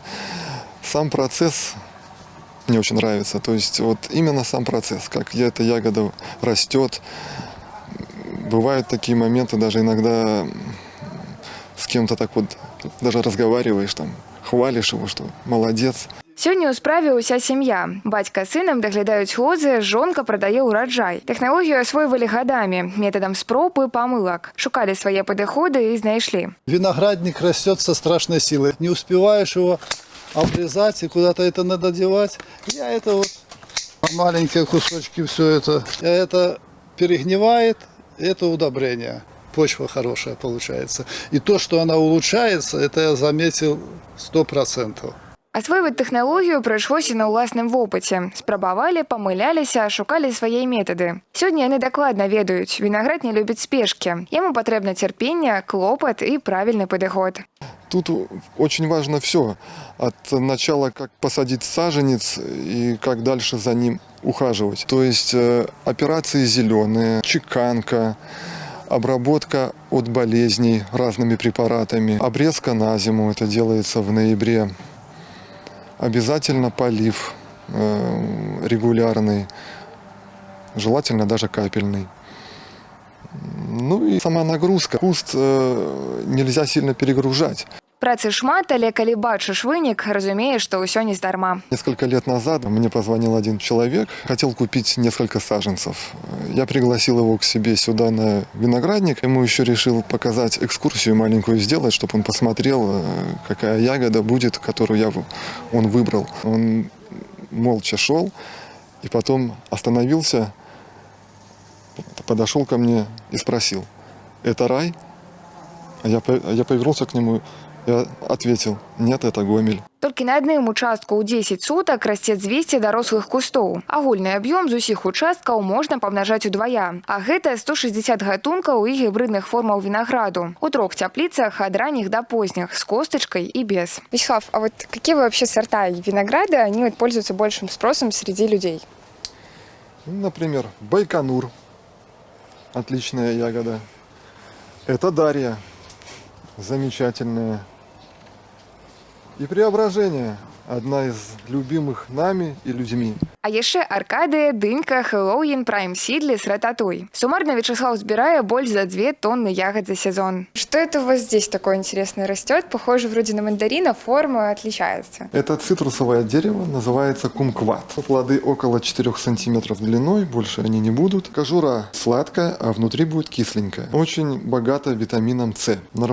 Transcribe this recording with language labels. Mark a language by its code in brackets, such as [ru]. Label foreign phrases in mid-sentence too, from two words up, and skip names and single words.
[ru] Сам процесс мне очень нравится. То есть вот именно сам процесс, как эта ягода растет. Бывают такие моменты, даже иногда с кем-то так вот даже разговариваешь там. Хвалишь его, что молодец. [be] Сёння ў справе ўся сям'я. Бацька з сынам даглядаюць лозы, жонка прадае ўраджай. Тэхналогію асвойвалі гадамі, метадам спроб і памылак. Шукалі свае падыходы і знайшлі. [ru] Виноградник растет со страшной силой. Не успеваешь его обрезать и куда-то это надо девать. Я это вот маленькие кусочки все это перегнивает, это удобрение. Почва хорошая получается. И то, что она улучшается, это я заметил 100%. [be] Асвойваць тэхналогію прыйшлося на ўласным вопыце. Спрабавалі, памыляліся, шукалі свае метады. Сёння яны дакладна ведаюць, вінаград не любіць спешкі. Яму патрэбна цярпенне, клопат і правільны падыход. [ru] Тут очень важно все. От начала, как посадить саженец и как дальше за ним ухаживать. То есть операции зеленые, чеканка, обработка от болезней разными препаратами, обрезка на зиму, это делается в ноябре. Обязательно полив регулярный, желательно даже капельный. Ну и сама нагрузка. Куст нельзя сильно перегружать. [be] Працы шмат, але калі бачыш вынік, разумееш, што ўсё не здарма. [ru] Несколько лет назад мне позвонил один человек, хотел купить несколько саженцев. Я пригласил его к себе сюда на виноградник. Ему еще решил показать экскурсию маленькую сделать, чтобы он посмотрел, какая ягода будет, которую он выбрал. Он молча шел и потом остановился, подошел ко мне и спросил: «Это рай?» Я повернулся к нему. Я ответил: нет, это Гомель. [be] Толькі на адным участку ў 10 сутак расце 200 дарослых кустоў. Агульны аб'ём з усіх участкаў можна памнажаць удвая. А гэта 160 гатункаў і гібридных формаў вінаграду. У 3 цяпліцах ад ранніх [ru] до поздних, с косточкой и без. Вячеслав, а вот какие вообще сорта винограда, они пользуются большим спросом среди людей? Например, Байконур. Отличная ягода. Это Дарья. Замечательная. И Преображение – одна из любимых нами и людьми. [be] А яшчэ Аркадыя, Дынька, Хэллоуін, Прайм Сідлес, Рататуй. Суммарно Вячеслав збірае больше за 2 тонны ягод за сезон. [ru] Что это у вас здесь такое интересное растет? Похоже вроде на мандарина, форма отличается. Это цитрусовое дерево, называется кумкват. Плоды около 4 сантиметров длиной, больше они не будут. Кожура сладкая, а внутри будет кисленькая. Очень богата витамином С.